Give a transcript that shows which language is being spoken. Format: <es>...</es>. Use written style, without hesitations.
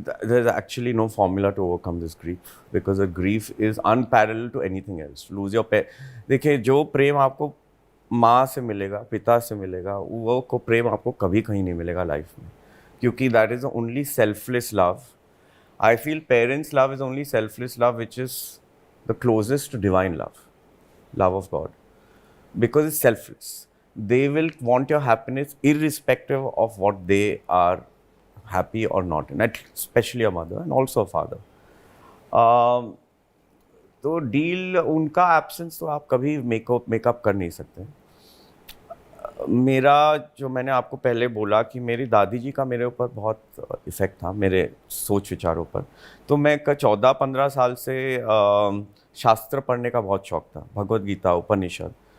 <en>there's actually no formula to overcome this grief, because the grief is unparalleled to anything else. Lose your</en> <hi>देखिए, जो प्रेम आपको माँ से मिलेगा, पिता से मिलेगा, वो को प्रेम आपको कभी कहीं नहीं मिलेगा लाइफ में, क्योंकि</hi> <en>that is the only selfless love. I feel parents' love is only selfless love, which is the closest to divine love of God, because it's selfless. they will want your happiness irrespective of what they are happy or not in, especially a mother and also a father.</en> <hi>तो deal उनका absence तो आप कभी makeup कर नहीं सकते। मेरा जो मैंने आपको पहले बोला कि मेरी दादी जी का मेरे ऊपर बहुत इफ़ेक्ट था, मेरे सोच विचारों पर। तो मैं 14-15 साल से शास्त्र पढ़ने का बहुत शौक़ था, भगवद गीता, उपनिषद।</hi>